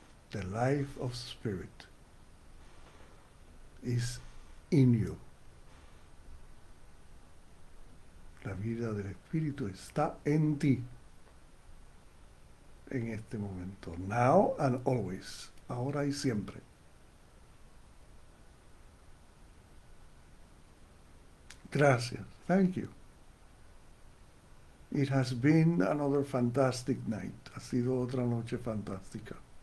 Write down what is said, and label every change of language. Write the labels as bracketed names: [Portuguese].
[English] The life of spirit is in you. [Spanish] La vida del espíritu está en ti. En este momento. [English] Now and always. [Spanish] Ahora y siempre. Gracias. [English] Thank you. It has been another fantastic night. [Spanish] Ha sido otra noche fantástica.